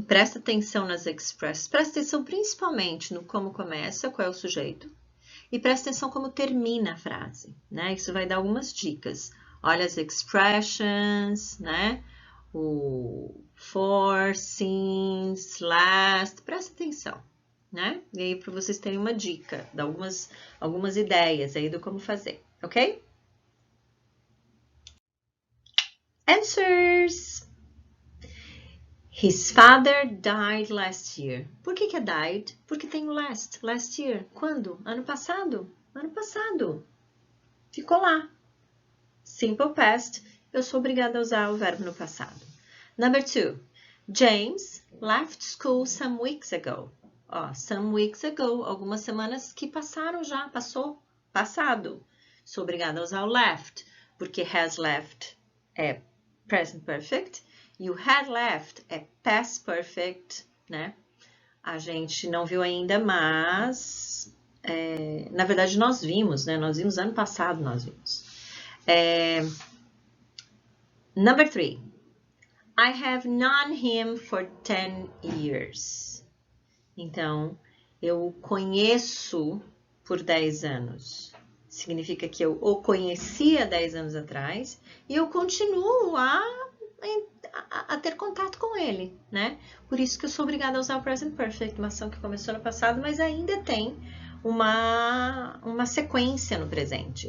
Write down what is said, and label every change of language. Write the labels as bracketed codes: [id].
[pt] Presta atenção nas expressions. Presta atenção principalmente no como começa, qual é o sujeito. E presta atenção como termina a frase, Isso vai dar algumas dicas. Olha as expressions, O for, since, last. Presta atenção, E aí, para vocês terem uma dica, dar algumas ideias aí do como fazer, ok? [en] Answers! His father died last year. [pt] Por que é died? Porque tem o last. [en] Last year. [pt] Quando? Ano passado. Ano passado. Ficou lá. Simple past. Eu sou obrigada a usar o verbo no passado. [en] Number 2. James left school some weeks ago. Some weeks ago. [pt] Algumas semanas que passaram já. Passou. Passado. Sou obrigada a usar o left. Porque has left é present perfect. [en] You had left [pt] é past perfect, A gente não viu ainda, mas... na verdade, nós vimos, Nós vimos ano passado, nós vimos. [en] Number 3. I have known him for 10 years. [pt] Então, eu o conheço por 10 anos. Significa que eu o conhecia 10 anos atrás e eu continuo a ter contato com ele, Por isso que eu sou obrigada a usar o present perfect, uma ação que começou no passado, mas ainda tem uma sequência no presente.